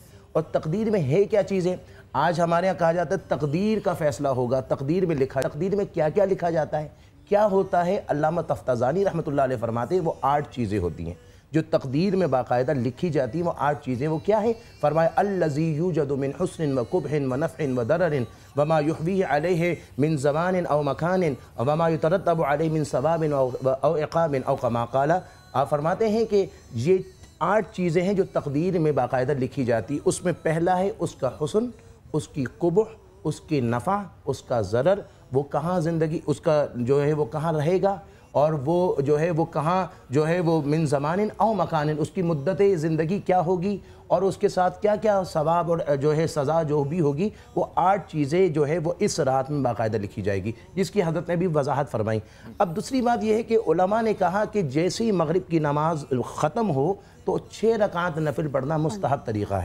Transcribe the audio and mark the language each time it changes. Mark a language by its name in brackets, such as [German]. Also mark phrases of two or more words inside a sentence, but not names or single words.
[Urdu] اور تقدیر میں ہے کیا چیزیں؟ آج ہمارے یہاں کہا جاتا ہے تقدیر کا فیصلہ ہوگا، تقدیر میں لکھا، تقدیر میں کیا کیا لکھا جاتا ہے، کیا ہوتا ہے؟ علامہ تفتازانی رحمۃ اللہ علیہ فرماتے ہیں وہ 8 چیزیں ہوتی ہیں جو تقدیر میں باقاعدہ لکھی جاتی ہیں. وہ 8 چیزیں وہ کیا ہے؟ فرمایا [Arabic] الذی یوجد من حسن و قبح و نفع و ضرر وما یحویہ علیہ من زمان او مکان وما یترتب علیہ من ثواب او عقاب او کما قال. [Urdu] آپ فرماتے ہیں کہ یہ 8 چیزیں ہیں جو تقدیر میں باقاعدہ لکھی جاتی. اس میں پہلا ہے اس کا حسن، اس کی قبح، اس کے نفع، اس کا ضرر، وہ کہاں زندگی اس کا جو ہے وہ کہاں رہے گا، اور وہ جو ہے وہ کہاں جو ہے وہ [Arabic] من زمان او مکان، [Urdu] اس کی مدت زندگی کیا ہوگی، اور اس کے ساتھ کیا کیا ثواب اور جو ہے سزا جو بھی ہوگی. وہ 8 چیزیں جو ہے وہ اس رات میں باقاعدہ لکھی جائے گی، جس کی حضرت نے بھی وضاحت فرمائی. اب دوسری بات یہ ہے کہ علماء نے کہا کہ جیسے ہی مغرب کی نماز ختم ہو تو 6 رکعت نفل پڑھنا مستحب طریقہ ہے.